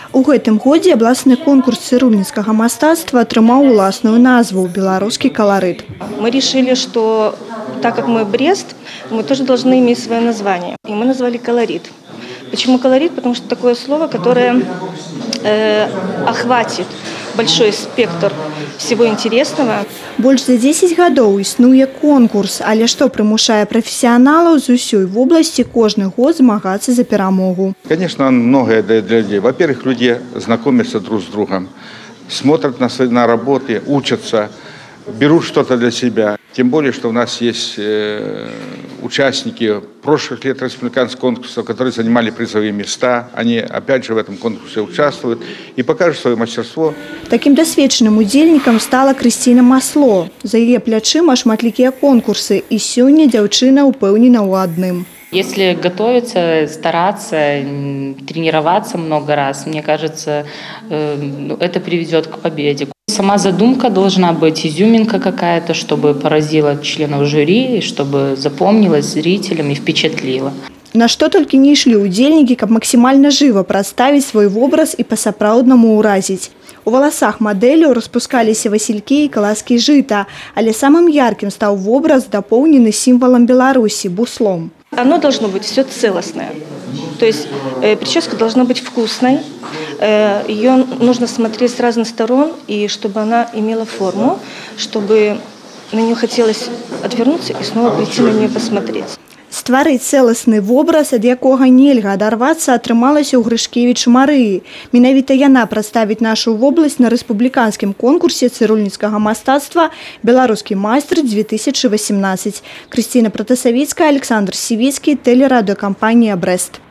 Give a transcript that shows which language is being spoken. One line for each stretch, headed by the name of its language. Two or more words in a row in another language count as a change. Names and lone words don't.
Belarusian: У гэтым годзе абласны конкурс цырульніцкага мастацтва атрымаў уласную назву
Russian: «Белорусский колорит». Мы решили, что так как мы Брест, мы тоже должны иметь свое название. И мы назвали «Колорит». Почему колорит? Потому что такое слово, которое охватит большой спектр всего интересного.
Belarusian: Больш за 10 гадоў існуе конкурс, але што прымушае прафесіяналаў з усёй вобласці кожны год змагацца за перамогу.
Russian: Конечно, он многое дает для людей. Во-первых, люди знакомятся друг с другом, смотрят на работы, учатся, берут что-то для себя. Тем более, что у нас есть участники прошлых лет республиканских конкурсов, которые занимали призовые места. Они опять же в этом конкурсе участвуют и покажут свое мастерство.
Belarusian: Таким досведчаным удзельнікам стала Крысціна Масло. За яе плячыма шматлікія конкурсы, і сёння дзяўчына ўпэўнена ў адным.
Russian: Если готовиться, стараться, тренироваться много раз, мне кажется, это приведет к победе. Сама задумка должна быть, изюминка какая-то, чтобы поразила членов жюри, чтобы запомнилась зрителям и впечатлила.
Belarusian: На што толькі не ішлі удзельнікі, каб максімальна жыва прадставіць свой вобраз і па-сапраўднаму ўразіць. У валасах мадэляў распускаліся васількі і каласкі жыта, але самым яркім стаў вобраз, дапоўнены сімвалам Беларусі – буслом.
Russian: Оно должно быть все целостное. То есть прическа должна быть вкусной, ее нужно смотреть с разных сторон, и чтобы она имела форму, чтобы на нее хотелось отвернуться и снова прийти на нее посмотреть.
Belarusian: Стварыць цэласны вобраз, ад якога нельга адарвацца, атрымалася ў Грышкевіч Марыі. Менавіта яна прадставіць нашу вобласць на рэспубліканскім конкурсе цырульніцкага мастацтва «Беларускі майстр-2018». Крысціна Пратасавіцкая, Александр Сівіцкі, тэлерадыёкампанія «Брест».